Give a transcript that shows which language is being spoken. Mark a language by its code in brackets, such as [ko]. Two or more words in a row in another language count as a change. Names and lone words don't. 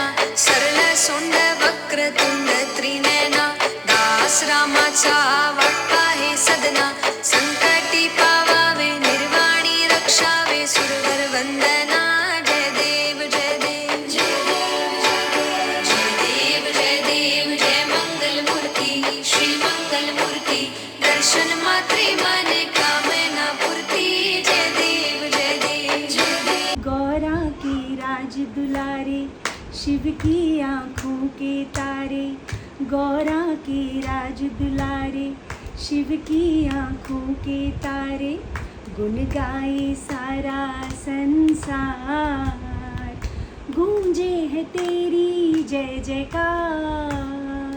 [mr] सरळ सोंड वक्रतुंड त्रिनयना, दास रामाचा वाटपा हे सदना, संकटी पावावे निर्वाणी रक्षावे सुरवर वंदना। जय देव जय देव जय देव जय देव जय देव जय मंगल मूर्ती, श्री मंगल मूर्ती, दर्शन मात्रे मने कामना पूर्ती। जय देव जय देव जय देव। [hi] गौरा की राज दुलारे, शिव की आँखों के तारे, गौरा की राज दुलारे, शिव की आँखों के तारे, गुण गाए सारा संसार, गूंजे है तेरी जय जयकार।